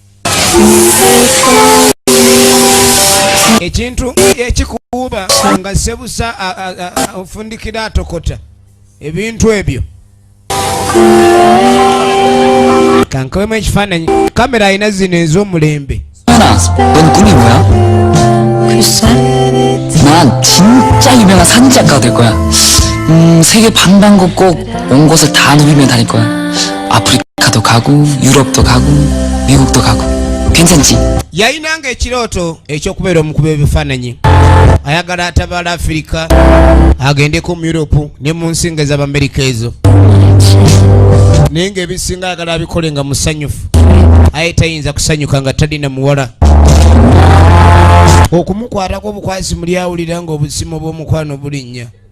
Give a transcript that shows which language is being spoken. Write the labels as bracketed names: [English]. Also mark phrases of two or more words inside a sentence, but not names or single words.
[Ganda] Ekintu ekikuuba nga sebusa ofundikira atokota ebintu ebyo. Kankawemu ekifaananyi. Kamera alina zino ez'omulembe. [Korean] 소연아, 넌 꿈이 뭐야? 글쎄, 난 진짜 유명한 사진작가가 될 거야. 세계 방방곡곡 온 곳을 다 누비며 다닐 거야. 아프리카도 가고 유럽도 가고 미국도 가고. 괜찮지? [Ganda] Yayinanga ekirooto eky'okubeera omukubi w'ebifaananyi. Ayagala atabaala Afirika, agendeko mu Europe ne mu nsinga ez'Amerika ezo. Naye ng'ebisinga ayagala abikole nga musanyufu. Aye tayinza kusanyuka nga talina muwala. Okumukwatako obukwasi muli awulira ng'obusimu bw'omukwano bulinnya.